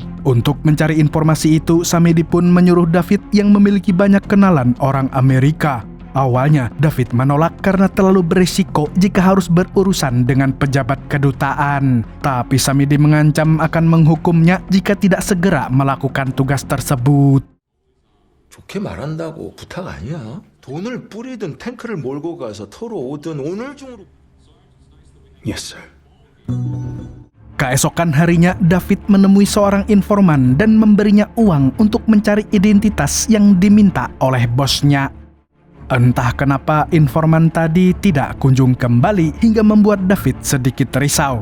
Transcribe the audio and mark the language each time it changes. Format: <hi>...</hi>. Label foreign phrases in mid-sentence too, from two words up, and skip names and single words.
<id>Untuk mencari informasi itu, Samidi pun menyuruh David yang memiliki banyak kenalan orang Amerika. Awalnya, David menolak karena terlalu berisiko jika harus berurusan dengan pejabat kedutaan. Tapi Samidi mengancam akan menghukumnya jika tidak segera melakukan tugas tersebut.</id> <ko>좋게 말한다고 부탁 아니야. 돈을 뿌리든 탱크를 몰고 가서 털어오든 오늘 중으로.</ko> <en>Yes, sir.</en> <id>Keesokan harinya, David menemui seorang informan dan memberinya uang untuk mencari identitas yang diminta oleh bosnya. Entah kenapa informan tadi tidak kunjung kembali hingga membuat David sedikit risau.</id>